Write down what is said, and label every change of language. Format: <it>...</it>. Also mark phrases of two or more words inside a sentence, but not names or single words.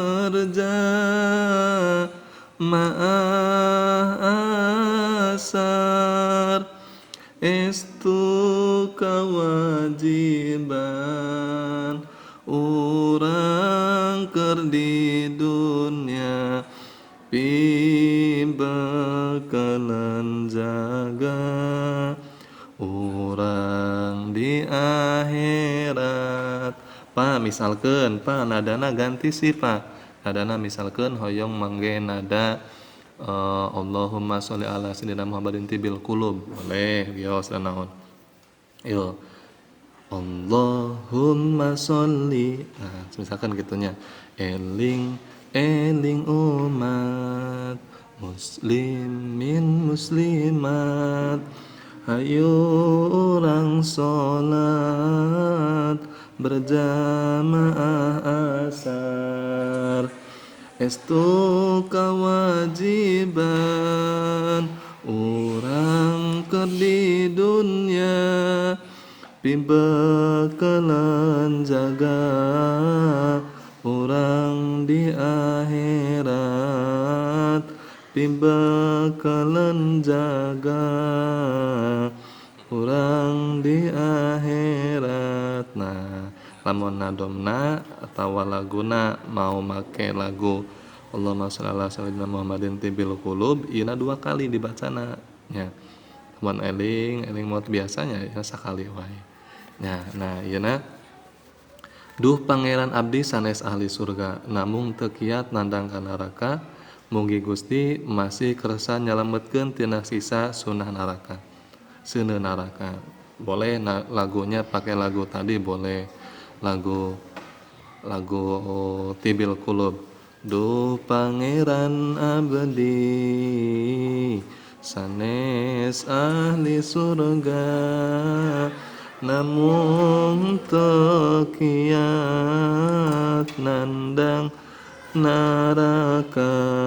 <su>berjamaah asar, estu kewajiban orang keur di dunia, pibakalan jaga orang di akhirat. Pak misalkan Pak nadana ganti sih Pak. Nadana misalkan hoyong mangge nada</su> <ar>اللهم صل على سيدنا محمد طب القلوب.</ar> <id>Boleh bios dan naon. Yo.</id> <ar>اللهم صل.</ar> <su>Nah, misalkan gitunya. Eling eling umat muslimin muslimat, hayu orang sholat berjamaah asar, estu kewajiban orang keur di dunia, pibakalan jaga orang di akhirat, pibakalan jaga orang di akhirat. Nah, lamun nadomna atau laguna mau make lagu</su> <ar>اللهم صل على سيدنا محمد طب القلوب,</ar> <su>ieu dua kali dibacana nya. Lamun eling mod biasanya ya sakali wae. Nah ieu duh pangeran abdi sanes ahli surga, namung teu kiat nandang ka neraka, mugi Gusti masih kersa nyalametkeun tina sisa sunah neraka. Seuneu neraka.</su> <id>Boleh lagunya pakai lagu tadi boleh. Lagu Tibil Qulub.</id> <su>Duh pangeran abdi sanes ahli surga, namun tekiat nandang naraka,</su>